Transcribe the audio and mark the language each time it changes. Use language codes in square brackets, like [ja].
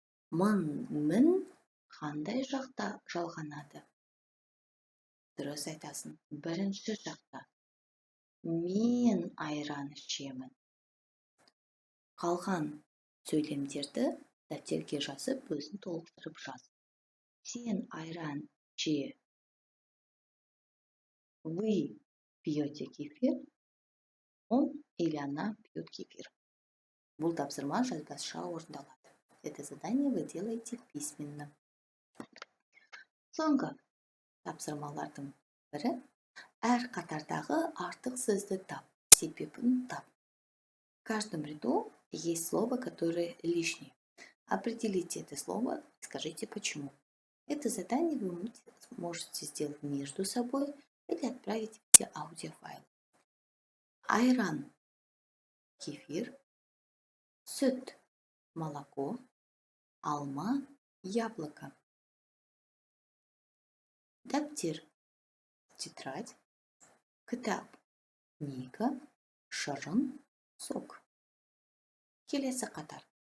[kk] Мін қандай жақта жалғанады? Дұрыс айтасың. Бірінші жақта. Мен айран ішемін. Қалған сөйлемдерді дәптерге жазып, өзін толықтырып жаз. Сен айран іше. [ru] Вы пьете кефир, он или она пьет кефир. [kk] Бұл тапсырма жазбаша орындалады. [ru] Это задание вы делаете письменно. [kk] Соңғы тапсырмалардың бірі әр қатардағы артық сөзді тап, себебін тап. [ru] В каждом ряду есть слово, которое лишнее. Определите это слово и скажите почему. Это задание вы можете сделать между собой или отправить в эти аудиофайлы. [kk] Айран – кефир, süt – молоко, алма – яблоко. Дәптер – тетрадь, кітап – книга, шырын – сок. Келесі қатар.